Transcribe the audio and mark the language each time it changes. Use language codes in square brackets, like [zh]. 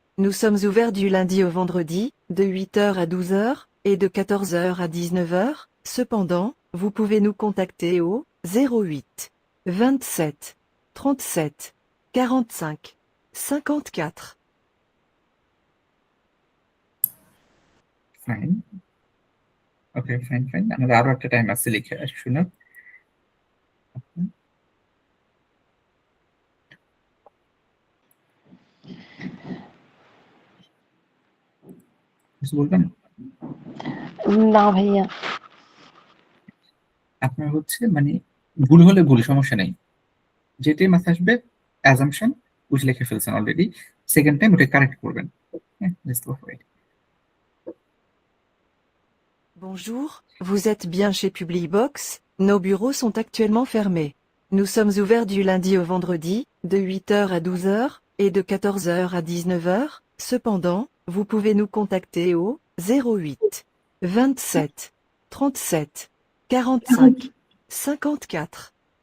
[fr] Nous sommes ouverts du lundi au vendredi, de 8 heures à 12 heures, et de 14 heures à 19 heures. Cependant, vous pouvez nous contacter au 08 27 37 45 54. [bn] Fine, ওকে, fine fine, আমাদের আরো একটা time আছে লিখে শুনুন। কিছু বলবেন? না ভাইয়া। আপনার হচ্ছে মানে ভুল হলে ভুল, সমস্যা নেই, যেটাই মাথায় আসবে অ্যাজাম্পশন বুঝে লিখে ফেলছেন অলরেডি, সেকেন্ড টাইম ওটা কারেক্ট করবেন। হ্যাঁ, [en] let's go for it. [fr] Bonjour, vous êtes bien chez Publibox, nos bureaux sont actuellement fermés. Nous sommes ouverts du lundi au vendredi, de 8 heures à 12 heures, et de 14 heures à 19 heures. Cependant, vous pouvez nous contacter au 08 27 37 45 54.